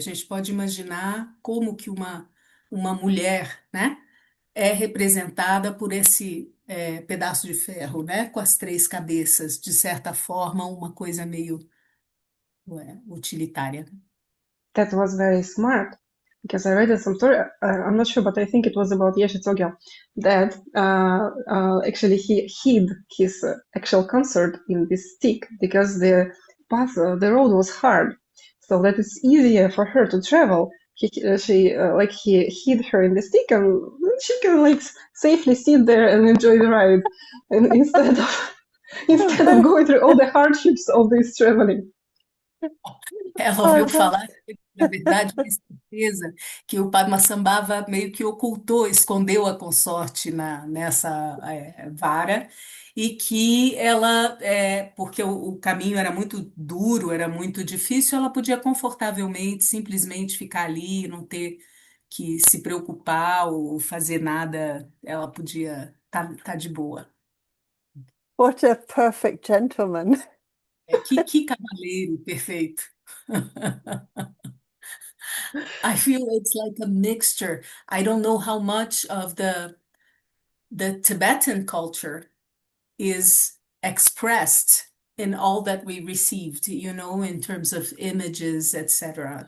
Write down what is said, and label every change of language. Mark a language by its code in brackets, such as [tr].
[pt] A gente pode imaginar como que uma mulher, né, é representada por esse pedaço de ferro, né, com as três cabeças, de certa forma, uma coisa meio utilitária. [en] That was very smart because I read some story. I'm not sure, but I think it was about Yeshe Tsogyo that actually he hid his actual concert in this stick because the path, the road was hard, so that it's easier for her to travel. He hid her in the stick, and she can like safely sit there and enjoy the ride, and instead of going through all the hardships of this traveling. [pt] Ela ouviu falar, na verdade, tem certeza que o Padmasambhava meio que ocultou, escondeu a consorte nessa vara, e que ela, porque o caminho era muito duro, era muito difícil, ela podia confortavelmente, simplesmente ficar ali, não ter que se preocupar ou fazer nada, ela podia tá de boa. [en] What a perfect gentleman. [pt] Que cavaleiro perfeito. [en] I feel it's like a mixture. I don't know how much of the Tibetan culture is expressed in all that we received, in terms of images, etc.